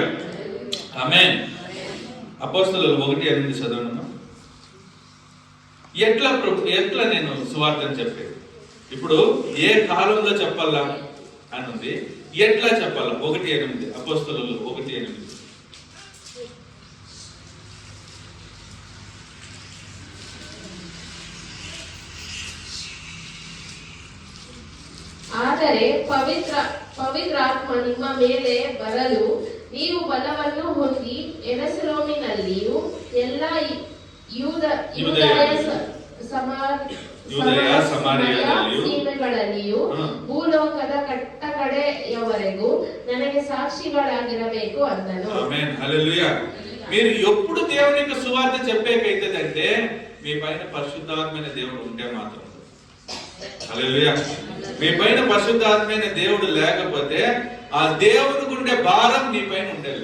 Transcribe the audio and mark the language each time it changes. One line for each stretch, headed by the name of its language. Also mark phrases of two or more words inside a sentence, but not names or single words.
Telugu: ఆమేన్. అపోస్తలులు 1:8 చదవనమ్మా. ఎట్లా నేను సువార్తను చెప్పేది? ఇప్పుడు ఏ కాలంలో చెప్పాలా అని ఉంది, ఎట్లా చెప్పాలా? 1:8 అపోస్తలులు 1:8.
Kannada: ಆದರೆ ಪವಿತ್ರಾತ್ಮ ನಿಮ್ಮ ಮೇಲೆ ಬರಲು ನೀವು ಬಲವನ್ನು ಹೊಂದಿ ಯೆರೂಸಲೇಮಿನಲ್ಲಿಯೂ ಎಲ್ಲ ಯೂದಾಯ ಸೀಮೆಗಳಲ್ಲಿಯೂ ಭೂಲೋಕದ ಕಟ್ಟ ಕಡೆಯವರೆಗೂ ನನಗೆ సాక్షిಗಳಾಗಿರಬೇಕು ಅಂದನು.
Telugu: ఆమేన్. హల్లెలూయా. మీరు ఎప్పుడు దేవునికి సువార్త చెప్పేకైతదంటే మీ పైన పరిశుద్ధాత్మైన దేవుడు ఉంటే మాత్రం. హల్లెలూయా. మీ పైన పరిశుద్ధాత్మైన దేవుడు లేకపోతే ఆ దేవునికి ఉండే భారం నీ పైన ఉండేది.